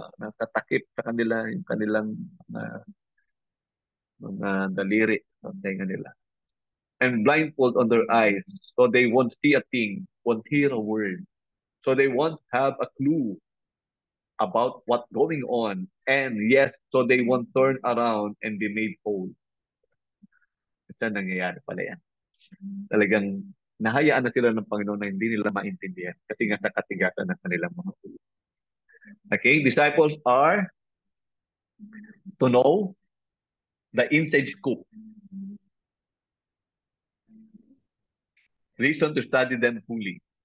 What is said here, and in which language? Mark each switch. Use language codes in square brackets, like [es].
[tl] Nakatakip sa kanila yung kanilang mga daliri sa tenga nila. [en] And blindfold on their eyes so they won't see a thing, won't hear a word. So they won't have a clue about what's going on. And yes, so they won't turn around and be made whole. [tl] Ito nangyayari pala yan. Talagang nahayaan na sila ng Panginoon na hindi nila maintindihan kasi nga sa katigasan ng kanilang mga ulo. [en] Okay, disciples are to know the inside scoop. Reason to study them fully.